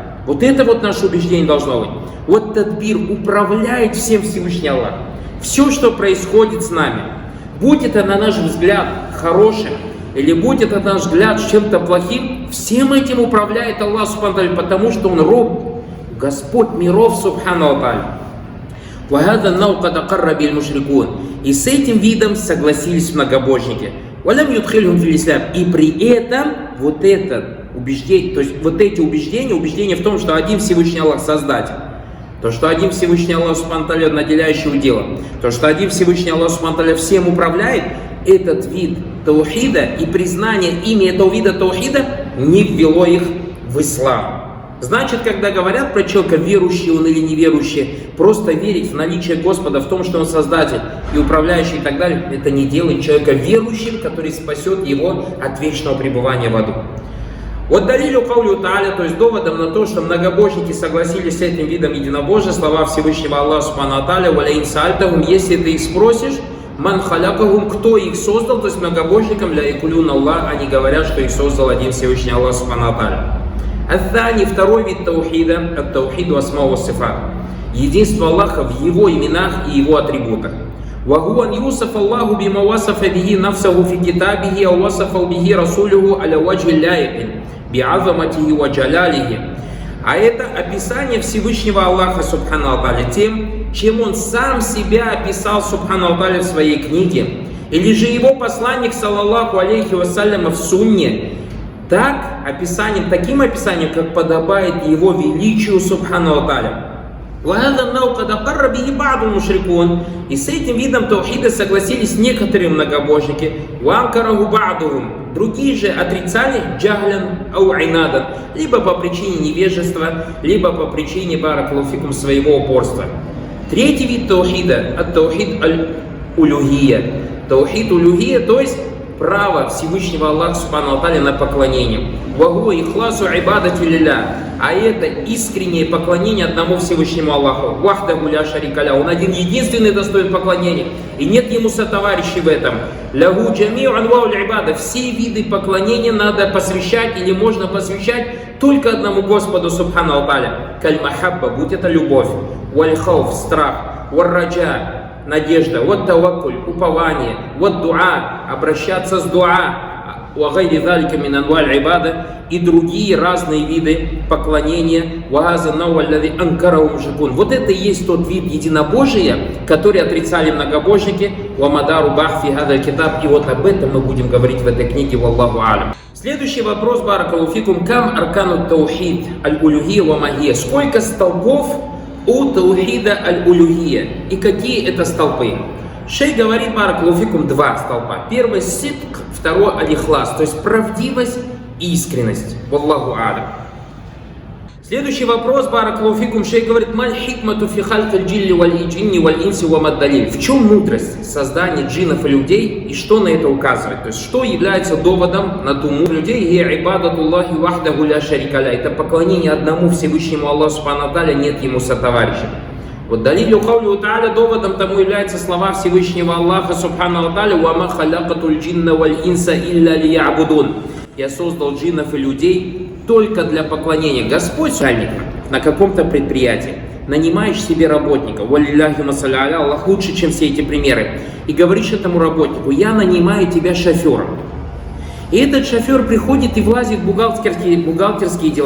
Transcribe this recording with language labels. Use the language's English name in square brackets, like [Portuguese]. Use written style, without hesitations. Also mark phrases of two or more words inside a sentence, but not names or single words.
[Russian] Вот это вот наше убеждение должно быть. Вот тадбир управляет всем Всевышний Аллах. Все, что происходит с нами, будь это на наш взгляд хорошим, или будь это на наш взгляд чем-то плохим, всем этим управляет Аллах [Arabic] سبحانه وتعالى, [Russian] потому что Он Роб, Господь миров [Arabic] سبحانه وتعالى. وَهَذَا النَّوْ قَدْ أَقَرَّ بِهِ الْمُشْرِكُونَ. [Russian] И с этим видом согласились многобожники. [Arabic] وَلَمْ يُدْخِلْهُمْ فِي الْإِسْلَامِ. [Russian] И при этом вот это убеждение, то есть вот эти убеждения в том, что один Всевышний Аллах Создатель, то, что один Всевышний Аллах [Arabic] سبحانه وتعالى [Russian] наделяющий уделом, то, что один Всевышний Аллах [Arabic] سبحانه وتعالى [Russian] всем управляет, этот вид таухида и признание ими этого вида таухида не ввело их в ислам. Значит, когда говорят про человека, верующий он или неверующий, просто верить в наличие Господа, в том, что Он Создатель и управляющий и так далее, это не делает человека верующим, который спасет его от вечного пребывания в аду. [Arabic] والدليل قوله تعالى, [Russian] то есть доводом на то, что многобожники согласились с этим видом единобожия, слова Всевышнего Аллаха [Arabic] سبحانه وتعالى, ولئن سألتهم, [Russian] если ты их спросишь, [Arabic] من خلقهم, [Russian] кто их создал, то есть многобожникам, [Arabic] ليقولن الله, [Russian] они говорят, что их создал один Всевышний Аллах [Arabic] سبحانه وتعالى. الثاني, [Russian] второй вид таухида, [Arabic] التوحيد الأسماء والصفات. [Russian] Единство Аллаха в Его именах и Его атрибутах. [Arabic] وهو أن يوصف الله بما وصف به نفسه في كتابه أو وصفه به رسوله على وجه لائق بعظمته وجلاله. [Russian] А это описание Всевышнего Аллаха [Arabic] سبحانه وتعالى [Russian] тем, чем Он сам себя описал [Arabic] سبحانه وتعالى [Russian] в своей книге, или же Его посланник, [Arabic] صلى الله عليه وسلم, [Russian] в сунне, таким описанием, как подобает Его величию [Arabic] سبحانه وتعالى. [Russian] И с этим видом таухида согласились некоторые многобожники. Другие же отрицали либо по причине невежества, либо по причине баракалуфикум своего упорства. Третий вид таухида – [Arabic] التوحيد الألوهية. توحيد الألوهية, [Russian] то есть право Всевышнего Аллаха [Arabic] سبحانه وتعالى [Russian] на поклонение. [Arabic] وهو إخلاص العبادة لله. [Russian] А это искреннее поклонение одному Всевышнему Аллаху. [Arabic] وحده لا شريك له. [Russian] Он один единственный достоин поклонения. И нет ему сотоварищей в этом. [Arabic] له جميع أنواع العبادة. [Russian] Все виды поклонения надо посвящать или можно посвящать только одному Господу [Arabic] سبحانه وتعالى. [Russian] Каль-махабба, будь это любовь. Валь-хауф, страх. Валь-раджа, надежда, вот таваккуль, упование, вот дуа, обращаться с дуа, и другие разные виды поклонения. Вот это и есть тот вид единобожия, который отрицали многобожники. И вот об этом мы будем говорить в этой книге. [Arabic] والله أعلم. [Russian] Следующий вопрос, [Arabic] بارك الله فيكم كم أركان توحيد الألوهية وما هي. [Russian] Сколько столпов у таухида аль-улюхия и какие это столпы? Шейх говорит, [Arabic] بارك الله فيكم, [Russian] два столпа. Первый сидк, второй аль-ихлас, то есть правдивость и искренность. [Arabic] والله أعلم. [Russian] Следующий вопрос, [Arabic] بارك الله فيكم, [Russian] шейх говорит, [Arabic] ما الحكمة في خلق الجلي والجن والإنس وما الدليل. [Russian] В чем мудрость создания джиннов и людей и что на это указывает? То есть что является доводом на ту мудрость людей? [Arabic] عبادة الله وحده لا شريك له. [Russian] Это поклонение одному Всевышнему Аллаху [Arabic] سبحانه وتعالى, [Russian] нет ему сотоварища. [Arabic] والدليل قوله تعالى, [Russian] доводом тому являются слова Всевышнего Аллаха [Arabic] سبحانه وتعالى: «وما خلقت الجن والإنس إلا ليعبدون». [Russian] Я создал джиннов и людей только для поклонения. Господь на каком-то предприятии нанимаешь себе работника, [Arabic] ولله المثل الأعلى, [Russian] Аллах лучше, чем все эти примеры, и говоришь этому работнику: я нанимаю тебя шофером. И этот шофер приходит и влазит в бухгалтерские дела.